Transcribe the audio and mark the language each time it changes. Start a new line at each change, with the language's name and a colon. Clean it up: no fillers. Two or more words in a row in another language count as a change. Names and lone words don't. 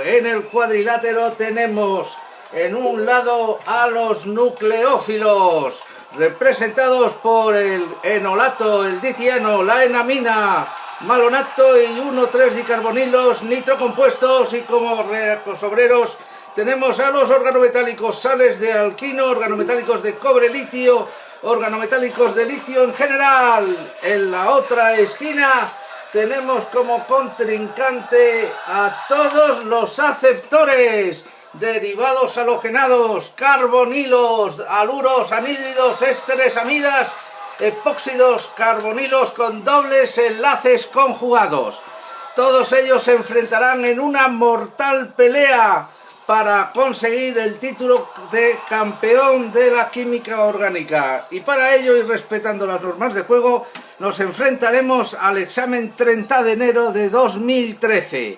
Spanish: En el cuadrilátero tenemos en un lado a los nucleófilos, representados por el enolato, el ditiano, la enamina, malonato y 1,3 dicarbonilos nitrocompuestos, y como obreros tenemos a los organometálicos sales de alquino, organometálicos de cobre litio, organometálicos de litio en general. En la otra esquina tenemos como contrincante a todos los aceptores, derivados halogenados, carbonilos, aluros, anhídridos, ésteres, amidas, epóxidos, carbonilos con dobles enlaces conjugados. Todos ellos se enfrentarán en una mortal pelea para conseguir el título de campeón de la química orgánica. Y para ello, y respetando las normas de juego, nos enfrentaremos al examen 30 de enero de 2013.